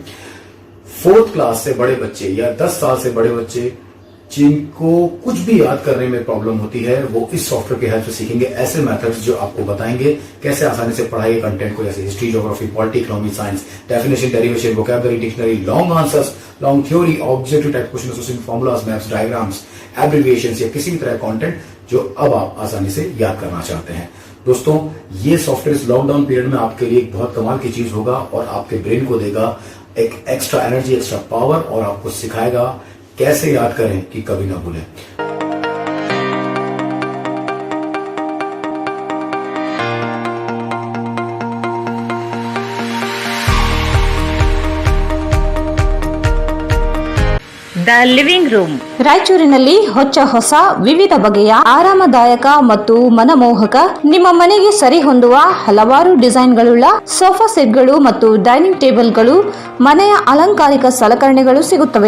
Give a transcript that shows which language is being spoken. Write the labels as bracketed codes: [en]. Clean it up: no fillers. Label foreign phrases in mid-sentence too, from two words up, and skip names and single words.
[en] 4th class [hi] से बड़े बच्चे या 10 साल से बड़े बच्चे जिनको कुछ भी याद करने में प्रॉब्लम होती है, वो इस सॉफ्टवेयर की हेल्प से सीखेंगे ऐसे मेथड्स जो आपको बताएंगे कैसे आसानी से पढ़ाई के कंटेंट को, जैसे [en] history, geography, polity, economy, science, definition, derivation, vocabulary, dictionary, long answers, long theory, objective type question, association formulas, maps, diagrams, abbreviations [hi] या किसी भी तरह कंटेंट जो अब आप आसानी से याद करना चाहते हैं। दोस्तों, ये सॉफ्टवेयर इस [en] lockdown period [hi] में आपके लिए एक बहुत कमाल की चीज होगा और आपके ब्रेन को देगा एक [en] extra energy, extra power [hi] और आपको सिखाएगा कैसे याद करें कि कभी ना भूलें। [kn] ದ ಲಿವಿಂಗ್ ರೂಮ್. ರಾಯಚೂರಿನಲ್ಲಿ ಹೊಸ ವಿವಿಧ ಬಗೆಯ ಆರಾಮದಾಯಕ ಮತ್ತು ಮನಮೋಹಕ ನಿಮ್ಮ ಮನೆಗೆ ಸರಿ ಹೊಂದುವ ಹಲವಾರು ಡಿಸೈನ್ಗಳುಳ್ಳ [en] sofa sets [kn] ಮತ್ತು [en] dining tables, [kn] ಮನೆಯ ಅಲಂಕಾರಿಕ ಸಲಕರಣೆಗಳು ಸಿಗುತ್ತವೆ.